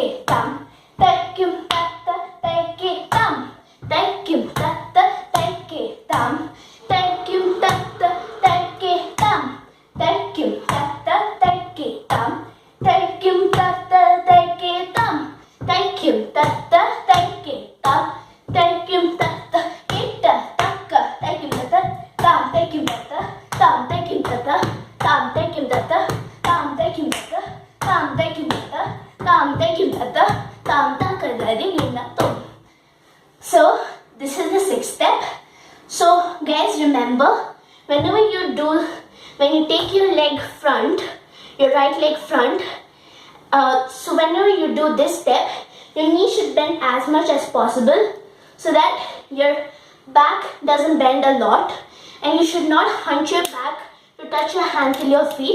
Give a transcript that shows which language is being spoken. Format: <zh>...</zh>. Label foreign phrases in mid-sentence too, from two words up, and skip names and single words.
<en>tam tai kyum ta ta tai ke tam tai kyum ta ta tai ke tam tai kyum ta ta tai ke tam tai kyum ta ta tai ke tam tai kyum ta ta tai ke tam tai kyum ta ta tai ke tam tai kyum ta ta kita ta ka tai kyum ta ta tam tai kyum ta ta tam tai kyum ta ta tam tai kyum ta ta tam tai kyum ta ta tam tai kyum ta ta tam tai kyum ta ta tam ta ka digina tom. So this is the 6th step. So guys, remember, when you take your leg front, your right leg front, so whenever you do this step, your knee should bend as much as possible so that your back doesn't bend a lot, and you should not hunch your back to touch your hand till your feet.</en>